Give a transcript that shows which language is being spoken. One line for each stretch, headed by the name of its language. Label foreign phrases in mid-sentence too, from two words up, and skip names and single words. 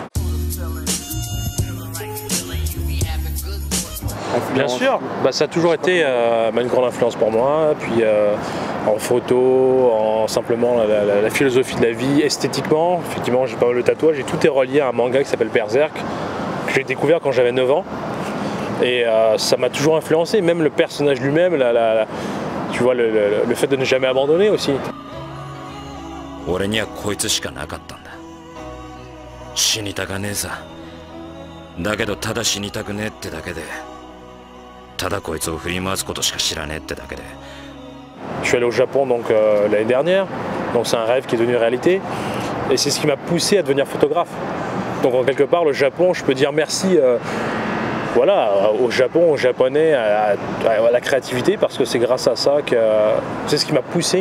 French: Bien sûr, ça a toujours été une grande influence pour moi, puis en photo, simplement la philosophie de la vie, esthétiquement. Effectivement, j'ai pas mal de tatouages et tout est relié à un manga qui s'appelle Berserk, que j'ai découvert quand j'avais 9 ans. Et ça m'a toujours influencé, même le personnage lui-même, tu vois, le fait de ne jamais abandonner aussi.
Japanese: 俺にはこいつしかなかったんだ。死にたかねえさ。だけどただ死にたくねえってだけで、ただこいつを振り回すことしか知らねえってだけで。
French: Je suis allé au Japon donc l'année dernière, donc c'est un rêve qui est devenu réalité, et c'est ce qui m'a poussé à devenir photographe. Donc en quelque part le Japon, je peux dire merci voilà, au Japon, aux Japonais, à la créativité, parce que c'est grâce à ça que c'est ce qui m'a poussé.